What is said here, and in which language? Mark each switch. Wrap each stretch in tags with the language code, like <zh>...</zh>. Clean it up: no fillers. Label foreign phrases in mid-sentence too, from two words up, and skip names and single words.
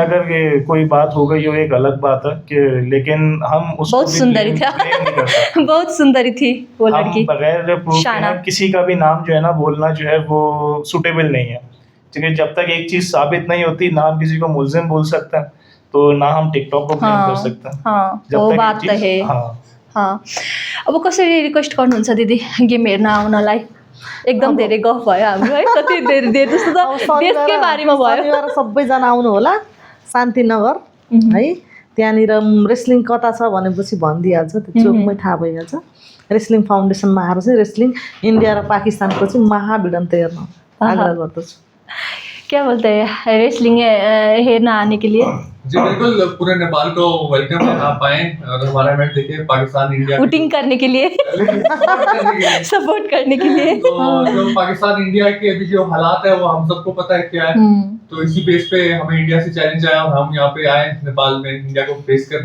<hi>अगर ये कोई बात हो गई हो एक अलग बात है कि, लेकिन हम उसको बहुत सुंदरी था बहुत सुंदरी थी वो लड़की। बगैर प्रूफ के किसी का भी नाम जो है ना बोलना जो है वो सुटेबल नहीं है, क्योंकि जब तक एक चीज साबित नहीं होती ना हम किसी को मुल्जिम बोल सकते हैं, तो ना हम टिकटॉक को ब्लेम कर सकते हैं। वो बात त है।</hi> <ne>अब कसरी रिक्वेस्ट गर्नुहुन्छ दिदी गेम हेर्न आउनलाई? एकदम धेरै गफ भयो हाम्रो है, कति धेरै जस्तो त देशकै बारेमा भयो। सबैजना आउनु होला शान्तिनगर है, त्यहाँनिर रेस्लिङ कता छ भनेपछि भनिदिइहाल्छ, त्यो चोकमै थाहा भइहाल्छ। रेस्लिङ फाउन्डेसनमा आएर चाहिँ रेस्लिङ इन्डिया र पाकिस्तानको चाहिँ महाभिडन्त हेर्न आग्रह गर्दछु।</ne> <hi>क्या बोलते हैं रेसलिंग हेरना आने के लिए? जी बिल्कुल, पूरे नेपाल को वेलकम है, आप आए और हमारा मैच देखें पाकिस्तान इंडिया वोटिंग करने के लिए सपोर्ट करने के लिए। तो जो पाकिस्तान इंडिया के अभी जो हालात है वो हम सबको पता है क्या है, तो इसी बेस पे हमें इंडिया से चैलेंज आया और हम यहाँ पे आए नेपाल में इंडिया को फेस करने।</hi>